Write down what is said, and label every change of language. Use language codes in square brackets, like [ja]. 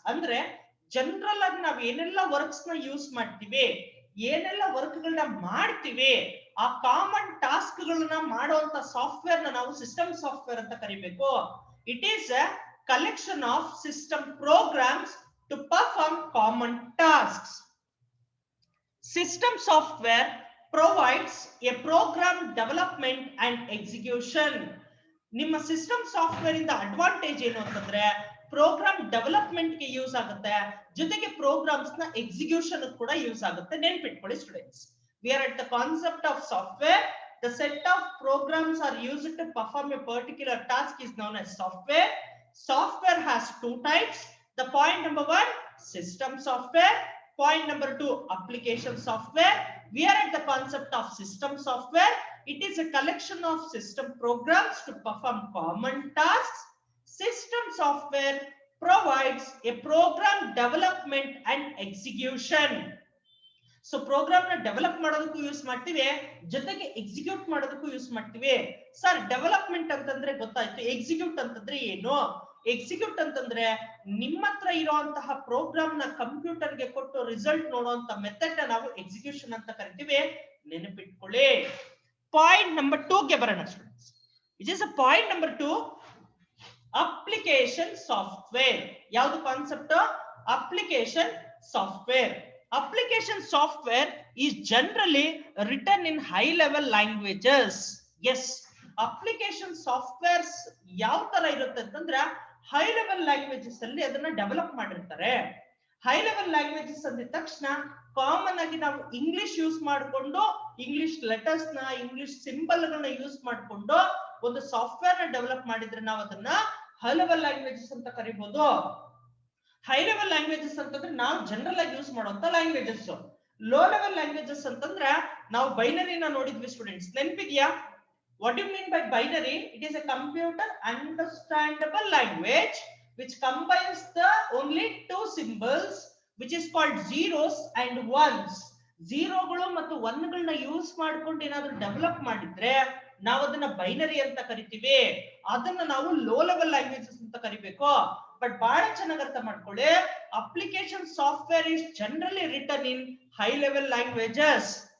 [kn] ಅಂದ್ರೆ ಜನರಲ್ ಆಗಿ ನಾವ್ ಏನೆಲ್ಲ ವರ್ಕ್ಸ್ ನ ಯೂಸ್ ಮಾಡ್ತೀವಿ, ಏನೆಲ್ಲ ವರ್ಕ್ ಗಳನ್ನ ಮಾಡ್ತೀವಿ, ಆ ಕಾಮನ್ ಟಾಸ್ಕ್ ಗಳನ್ನ ಮಾಡುವಂತ ಸಾಫ್ಟ್ವೇರ್ ನ ನಾವು ಸಿಸ್ಟಮ್ ಸಾಫ್ಟ್ವೇರ್ ಅಂತ ಕರಿಬೇಕು. [en] It is a collection of system programs to perform common tasks. System software provides a program development and execution. [kn] ನಿಮ್ಮ ಸಿಸ್ಟಮ್ ಸಾಫ್ಟ್ವೇರ್ ಇಂದ ಅಡ್ವಾಂಟೇಜ್ ಏನು ಅಂತಂದ್ರೆ ಪ್ರೋಗ್ರಾಮ್ ಡೆವಲಪ್ಮೆಂಟ್ ಗೆ ಯೂಸ್ ಆಗುತ್ತೆ, ಜೊತೆಗೆ ಪ್ರೋಗ್ರಾಮ್ಸ್ ನ ಎಕ್ಸಿಕ್ಯೂಷನ್ ಕೂಡ ಯೂಸ್ ಆಗುತ್ತೆ. [en] ನೆನ್ಪಿಟ್ಕೊಳ್ಳಿ students, we are at the concept of software. The set of programs are used to perform a particular task is known as software. Software has 2 types. The point number 1 system software, Point number 2, application software. We are at the concept of system software. It is a collection of system programs to perform common tasks. System software provides a program development and execution. [kn] So program ನ develop ಮಾಡೋದಕ್ಕೂ use ಮಾಡ್ತೀವಿ, ಜೊತೆಗೆ execute ಮಾಡೋದಕ್ಕೂ use ಮಾಡ್ತೀವಿ. Sir development ಅಂತಂದ್ರೆ ಗೊತ್ತಾಯ್ತು, execute ಅಂತಂದ್ರೆ ಏನು? ಎಕ್ಸಿಕ್ಯೂಟ್ ಅಂತಂದ್ರೆ ನಿಮ್ಮ ಹತ್ರ ಇರುವಂತಹ ಪ್ರೋಗ್ರಾಮ್ ನ ಕಂಪ್ಯೂಟರ್ ಗೆ ಕೊಟ್ಟು ರಿಸಲ್ಟ್ ನೋಡುವಂತ ಮೆಥಡ್ ನಾವು ಎಕ್ಸಿಕ್ಯೂಷನ್ ಅಂತ ಕರಿತೀವಿ, ನೆನಪಿಟ್ಕೊಳ್ಳಿ. [en] Point number 2 ಗೆ ಬರೋಣ students. It is a point number 2, application software. ಯಾವುದು concept? Application software. Application software is generally written in high level languages. [kn] Yes, application softwares ಯಾವ ತರ ಇರುತ್ತೆ ಅಂತಂದ್ರೆ ಹೈ ಲೆವೆಲ್ ಲ್ಯಾಂಗ್ವೇಜಸ್ ಅಲ್ಲಿ ಅದನ್ನ ಡೆವಲಪ್ ಮಾಡಿರ್ತಾರೆ. ಹೈ ಲೆವೆಲ್ ಲ್ಯಾಂಗ್ವೇಜಸ್ ಅಂದ ತಕ್ಷಣ ಕಾಮನ್ ಆಗಿ ನಾವು ಇಂಗ್ಲಿಷ್ ಯೂಸ್ ಮಾಡಿಕೊಂಡು ಇಂಗ್ಲಿಷ್ ಲೆಟರ್ಸ್ ನ ಇಂಗ್ಲಿಷ್ ಸಿಂಬಲ್ ಗಳನ್ನ ಯೂಸ್ ಮಾಡಿಕೊಂಡು ಒಂದು ಸಾಫ್ಟ್ವೇರ್ ನ ಡೆವಲಪ್ ಮಾಡಿದ್ರೆ ನಾವು ಅದನ್ನ ಹೈ ಲೆವೆಲ್ ಲ್ಯಾಂಗ್ವೇಜಸ್ ಅಂತ ಕರಿಬಹುದು. ಹೈ ಲೆವೆಲ್ ಲ್ಯಾಂಗ್ವೇಜಸ್ ಅಂತಂದ್ರೆ ನಾವು ಜನರಲ್ ಆಗಿ ಯೂಸ್ ಮಾಡುವಂತ ಲ್ಯಾಂಗ್ವೇಜಸ್. ಲೋ ಲೆವೆಲ್ ಲ್ಯಾಂಗ್ವೇಜಸ್ ಅಂತಂದ್ರೆ ನಾವು ಬೈನರಿನ ನೋಡಿದ್ವಿ students, ನೆನಪಿದ್ಯಾ? [en] What you mean by binary? It is a computer understandable language which combines the only two symbols which is called zeros and ones. [kn] ಝೀರೋಗಳು ಮತ್ತು ಒನ್ಗಳನ್ನ use ಮಾಡ್ಕೊಂಡು ಏನಾದ್ರೂ develop ಮಾಡಿದ್ರೆ ನಾವು ಅದನ್ನ ಬೈನರಿ ಅಂತ ಕರಿತೀವಿ. ಅದನ್ನ ನಾವು ಲೋ ಲೆವೆಲ್ ಲ್ಯಾಂಗ್ವೇಜಸ್ ಅಂತ ಕರಿಬೇಕು. ಬಟ್ ಬಹಳ ಚೆನ್ನಾಗಿ ಅರ್ಥ ಮಾಡ್ಕೊಳ್ಳಿ, [en] Application software is generally written in high level languages.